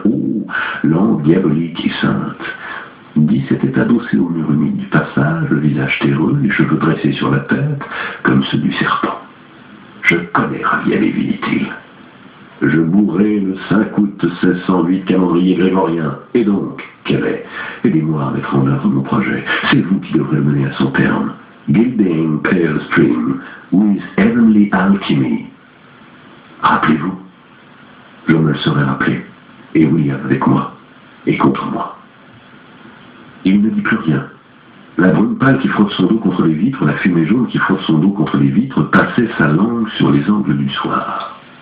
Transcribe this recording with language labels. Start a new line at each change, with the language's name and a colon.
French: Oh, langue diabolique et sainte. Guy s'était adossé au mur humide du passage, le visage terreux, les cheveux dressés sur la tête, comme ceux du serpent. « Je connais Rabbi Alevi, dit-il. Je mourrai le 5 août 1608, calendrier grégorien. Et donc, quel est? Aidez-moi à mettre en œuvre mon projet. C'est vous qui devrez le mener à son terme.
English: Gilding Pale Stream, with Heavenly Alchemy.
French: Rappelez-vous, je me le serai rappelé. Et William avec moi, et contre moi. » Il ne dit plus rien. La brume pâle qui frotte son dos contre les vitres, la fumée jaune qui frotte son dos contre les vitres, passait sa langue sur les angles du soir.